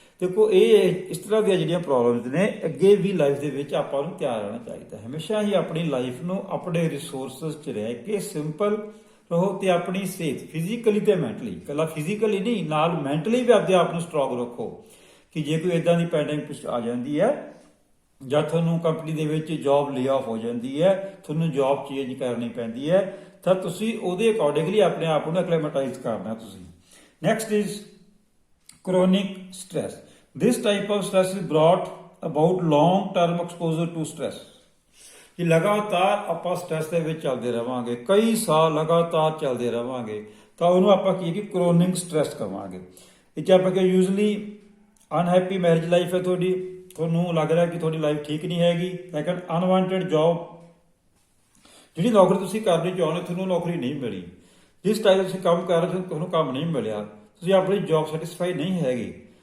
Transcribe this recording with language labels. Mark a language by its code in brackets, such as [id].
[pa] ਦੇਖੋ ਇਹ ਇਸ ਤਰ੍ਹਾਂ ਦੀਆਂ ਜਿਹੜੀਆਂ ਪ੍ਰੋਬਲਮਸ ਨੇ, ਅੱਗੇ ਵੀ ਲਾਈਫ ਦੇ ਵਿੱਚ ਆਪਾਂ ਨੂੰ ਤਿਆਰ ਰਹਿਣਾ ਚਾਹੀਦਾ, ਹਮੇਸ਼ਾ ਹੀ ਆਪਣੀ ਲਾਈਫ ਨੂੰ ਆਪਣੇ ਰਿਸੋਰਸਸ 'ਚ ਰਹਿ ਕੇ ਸਿੰਪਲ ਰਹੋ ਤੇ ਆਪਣੀ ਸਿਹਤ ਫਿਜ਼ੀਕਲੀ ਤੇ ਮੈਂਟਲੀ, ਇਕੱਲਾ ਫਿਜ਼ੀਕਲੀ ਨਹੀਂ, ਨਾਲ ਮੈਂਟਲੀ ਵੀ ਆਪਣੇ ਆਪ ਨੂੰ ਸਟਰੋਂਗ ਰੱਖੋ ਕਿ ਜੇ ਕੋਈ ਇਦਾਂ ਦੀ ਪੈਂਡੇਮਿਕ ਆ ਜਾਂਦੀ ਹੈ ਜਾਂ ਤੁਹਾਨੂੰ ਕੰਪਨੀ ਦੇ ਵਿੱਚ ਜੌਬ ਲੇ ਆਫ ਹੋ ਜਾਂਦੀ ਹੈ, ਤੁਹਾਨੂੰ ਜੌਬ ਚੇਂਜ ਕਰਨੀ ਪੈਂਦੀ ਹੈ, ਤਾਂ ਤੁਸੀਂ ਉਹਦੇ ਅਕੋਰਡਿੰਗਲੀ ਆਪਣੇ ਆਪ ਨੂੰ ਐਕਲੇਮੇਟਾਈਜ਼ ਕਰਨਾ ਤੁਸੀਂ। [en] Next is chronic stress. This type of stress is brought about long term exposure to stress. [pa] ਕਿ ਲਗਾਤਾਰ ਆਪਾਂ ਸਟ੍ਰੈਸ ਦੇ ਵਿੱਚ ਚੱਲਦੇ ਰਵਾਂਗੇ, ਕਈ ਸਾਲ ਲਗਾਤਾਰ ਚੱਲਦੇ ਰਵਾਂਗੇ, ਤਾਂ ਉਹਨੂੰ ਆਪਾਂ ਕੀ ਹੈ ਕਿ ਕ੍ਰੋਨਿਕ ਸਟ੍ਰੈਸ ਕਵਾਂਗੇ। ਇਹ 'ਚ ਆਪਾਂ ਕਿ ਯੂਜ਼ਲੀ ਅਨਹੈਪੀ ਮੈਰਿਜ ਲਾਈਫ ਹੈ ਤੁਹਾਡੀ, ਤੁਹਾਨੂੰ ਲੱਗ ਰਿਹਾ ਕਿ ਤੁਹਾਡੀ ਲਾਈਫ ਠੀਕ ਨਹੀਂ ਹੈਗੀ। ਸੈਕੰਡ, ਅਨਵਾਂਟਡ ਜੌਬ, ਜਿਹੜੀ ਨੌਕਰੀ ਤੁਸੀਂ ਕਰਨੀ ਚਾਹੁੰਦੇ ਤੁਹਾਨੂੰ ਨੌਕਰੀ ਨਹੀਂ ਮਿਲੀ, ਜਿਸ ਟਾਈਮ ਤੁਸੀਂ ਕੰਮ ਕਰ ਰਹੇ ਤੁਹਾਨੂੰ ਕੰਮ ਨਹੀਂ ਮਿਲਿਆ, ਤੁਸੀਂ ਆਪਣੀ ਜੌਬ ਸੈਟਿਸਫਾਈ ਨਹੀਂ ਹੈਗੇ।